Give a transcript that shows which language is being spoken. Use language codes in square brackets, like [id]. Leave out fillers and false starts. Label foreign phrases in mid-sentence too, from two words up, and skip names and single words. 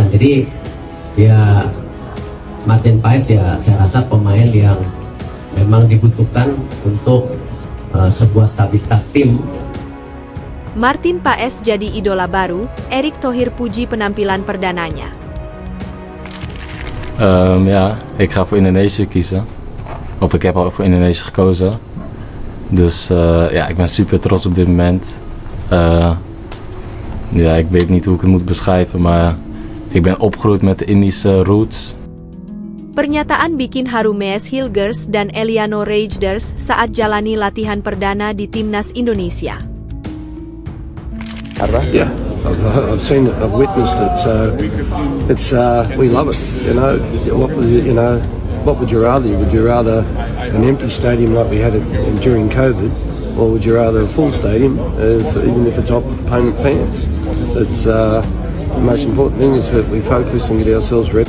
[id] Jadi ya Martin Paes ya saya rasa pemain yang memang dibutuhkan untuk sebuah stabilitas tim. Martin Paes jadi idola baru, Erick Thohir puji penampilan perdananya. [nl] Ja, ik ga voor Indonesië kiezen. Of ik heb al voor Indonesië gekozen. Dus ja, ik ben super trots op dit moment. Ja, ik weet niet hoe ik het moet beschrijven, maar ik ben opgegroeid met de Indische roots. [id] Pernyataan bikin haru Mees Hilgers dan Eliano Reijnders saat jalani latihan perdana di Timnas Indonesia. [en] Yeah, I've seen it, I've witnessed it, so it's we love it. What would you rather? Would you rather an empty stadium like we had it during COVID, or would you rather a full stadium, even if it's opponent fans? It's the most important thing is that we focus and get ourselves ready.